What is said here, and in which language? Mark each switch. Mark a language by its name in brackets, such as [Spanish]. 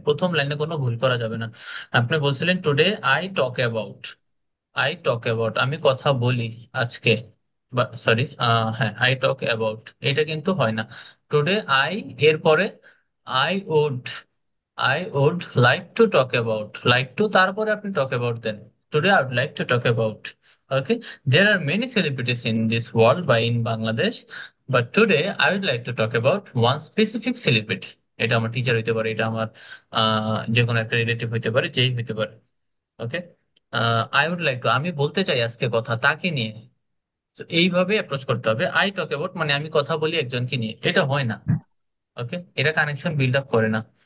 [Bangla] প্রথম লাইনে কোনো ভুল করা যাবে না। আপনি বলছিলেন [English] today I talk about, I talk about, [Bangla] আমি কথা বলি আজকে, সরি, হ্যাঁ, [English] I talk about, [Bangla] এটা কিন্তু হয় না। [English] today I, [Bangla] এরপরে [English] I would, I would like to talk about, like to, [Bangla] তারপরে আপনি [English] Talk about দেন। Today I would like to talk about. Okay, there are many celebrities in this world by in Bangladesh, but today I would like to talk about one specific celebrity. [Bangla] এটা আমার teacher হইতে পারে, এটা আমার যে কোনো একটা relative হইতে পারে, যেই হইতে পারে। [English] okay, I would like to, [Bangla] আমি বলতে চাই আজকে কথা তাকে নিয়ে। তো এইভাবে অ্যাপ্রোচ করতে হবে। [English] I talk about [Bangla] মানে আমি কথা বলি একজনকে নিয়ে, এটা হয় না। ওকে, এটা কানেকশন বিল্ড আপ করে না।